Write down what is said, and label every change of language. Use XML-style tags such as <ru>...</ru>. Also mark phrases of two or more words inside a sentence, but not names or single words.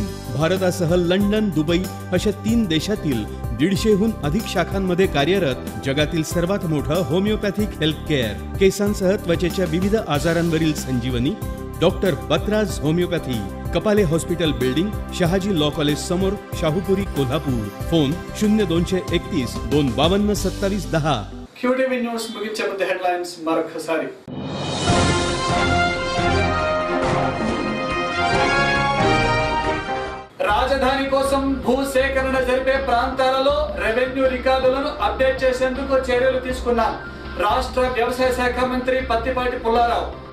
<mr>भारतासह लंडन, दुबई अशा 3 देशातील 150हून अधिक शाखांमध्ये कार्यरत जगातील सर्वात मोठं होमिओपॅथिक हेल्थ केअर. केसांसह त्वचेच्या विविध आजारांवरील संजीवनी डॉक्टर बत्रास होमिओपॅथी. कपाले हॉस्पिटल बिल्डिंग, शहाजी लॉ कॉलेज समोर, शाहूपुरी, कोल्हापूर. फोन 0231 252 2710.</mr> <te>QTV న్యూస్ ముగించే ముందు హెడ్లైన్స్ మరొకసారి. రాజధాని కోసం భూసేకరణ జరిపే ప్రాంతాలలో రెవెన్యూ రికార్డులను అప్డేట్ చేసేందుకు చర్యలు తీసుకున్న రాష్ట్ర వ్యవసాయ శాఖ మంత్రి పత్తిపాటి పుల్లారావు.</te>